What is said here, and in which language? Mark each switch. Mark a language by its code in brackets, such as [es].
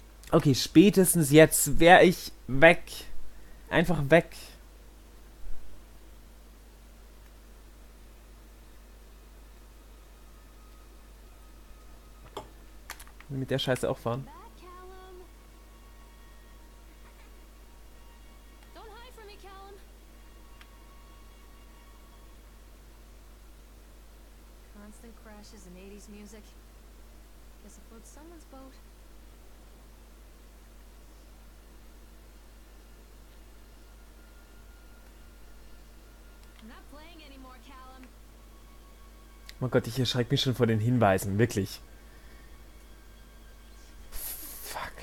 [de] Okay, spätestens jetzt wäre ich weg. Einfach weg. Will mit der Scheiße auch fahren? [en] Back, Callum. Don't hide from me, Callum. Constant crashes in 80s music. Guess it floats someone's boat. I'm not playing anymore, Callum. [de] Oh Gott, ich erschrecke mich schon vor den Hinweisen, wirklich. [en] Fuck.